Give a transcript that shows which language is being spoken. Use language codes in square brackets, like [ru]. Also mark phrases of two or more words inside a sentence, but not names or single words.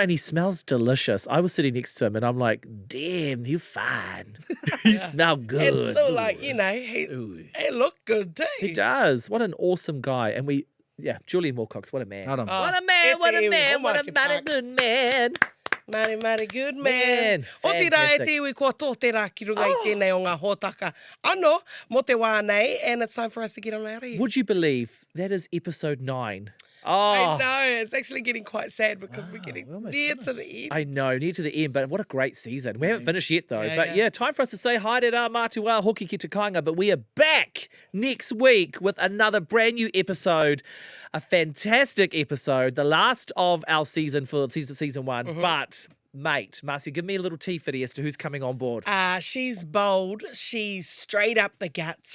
[en] And he smells delicious. I was sitting next to him and I'm like, damn, you fine. You smell good. It's still like, he looked good too. He does. What an awesome guy. And Julian Wilcox, what a man. Hold on. What a man, what a man, what a mighty good man. Mighty good man. Man, [mi] O te rā e [en] fantastic. [mi] te iwi kua tō te rā ki runga i tēnei o ngā hōtaka. Ano, mo te wā nei, [en] and it's time for us to get on our rea. Would you believe that is episode 9? I Oh, know, it's actually getting quite sad because we're getting near to the end. I know, near to the end, but what a great season. We haven't finished yet, though. Yeah, But yeah. time for us to say hi to our [mi] mātua hoki ki te kāinga. [en] But we are back next week with another brand new episode, a fantastic episode, the last of our season for season 1. But, mate, Marcia, give me a little tea fitty as to who's coming on board. She's bold. She's straight up the guts.